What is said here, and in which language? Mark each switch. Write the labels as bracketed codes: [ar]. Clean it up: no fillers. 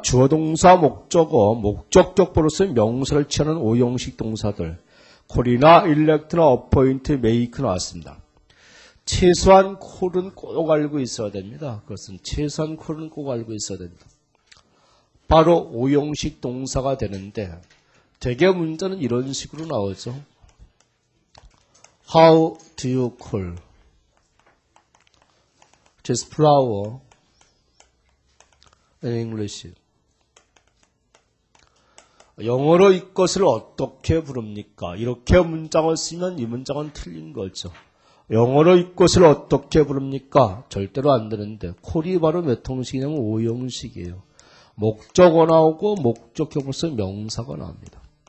[ko] 주어 동사 목적어 목적격보로서 명사를 취하는 5형식 동사들 콜이나 일렉트나 어포인트 메이크 나왔습니다. 최소한 콜은 꼭 알고 있어야 됩니다. 그것은 최소한 콜은 꼭 알고 있어야 됩니다. 바로 5형식 동사가 되는데 대개 문제는 이런 식으로 나오죠. [en] How do you call this flower in English? [ko] 영어로 이것을 어떻게 부릅니까? 이렇게 문장을 쓰면 이 문장은 틀린 거죠. 영어로 이것을 어떻게 부릅니까? 절대로 안 되는데 콜이 바로 몇 형식이냐면 5형식이에요. 목적어 나오고 목적형으로서 명사가 나옵니다.